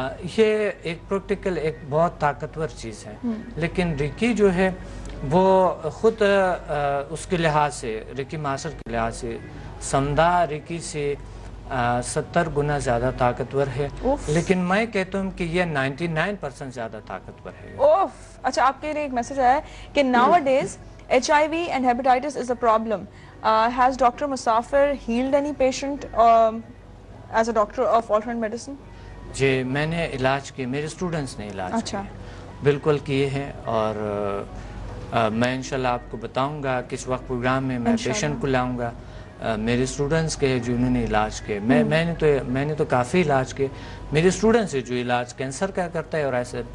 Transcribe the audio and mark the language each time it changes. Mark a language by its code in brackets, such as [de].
[hi] ये एक प्रैक्टिकल एक बहुत ताकतवर चीज़ है। लेकिन रिकी जो है वो खुद उसके लिहाज से रिकी मास्टर के लिहाज से समुदाय रिकी से 70 गुना ज़्यादा ताकतवर है। लेकिन मैं कहता हूँ कि ये 99% ज़्यादा ताकतवर है। अच्छा, आपके लिए एक मैसेज आया है कि [en] nowadays HIV and hepatitis is a problem. Has Dr. Musafir healed any patient as a doctor of alternate medicine? [hi] जी मैंने इलाज किए, मेरे स्टूडेंट्स ने इलाज किए, बिल्कुल किए हैं। और मैं इंशाल्लाह आपको बताऊंगा किस वक्त प्रोग्राम में मैं पेशेंट को लाऊंगा। मेरे स्टूडेंट्स के जो उन्होंने इलाज किए, मैंने तो काफ़ी इलाज किए। मेरे स्टूडेंट्स है जो इलाज कैंसर का करता है और ऐसे